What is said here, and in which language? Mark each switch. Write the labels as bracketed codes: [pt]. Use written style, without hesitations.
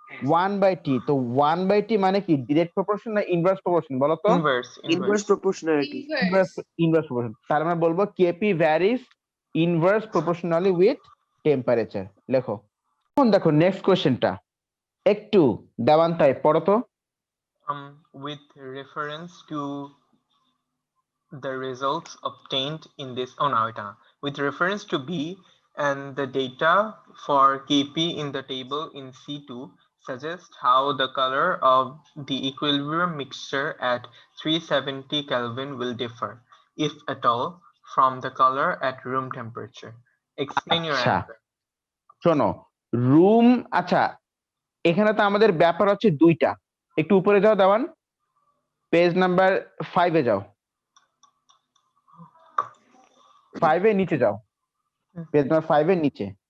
[bn] 1/t, তো 1/t মানে কি ডিরেক্ট প্রপোর্শন না ইনভার্স প্রপোর্শন বলো তো? [en] Inverse proportionality. Inverse. Inverse proportion, [bn] তাহলে আমরা বলবো [en] KP varies inverse proportionally with temperature. লেখো। [bn] এখন দেখো নেক্সট কোশ্চেনটা একটু দেওয়ান্তায় পড়ো তো। [en] with reference to the results obtained in this with reference to B and the data for KP in the table in C2 suggest how the color of the equilibrium mixture at 370 Kelvin will differ, if at all, from the color at room temperature. Explain your [bn] আচ্ছা [en] answer. [bn] শোনো, room, আচ্ছা এখানে তো আমাদের ব্যাপার হচ্ছে দুইটা। একটু উপরে যাও দেওয়ান, পেজ নাম্বার 5 এ যাও, 5 এর নিচে যাও, পেজ নাম্বার 5 এর নিচে।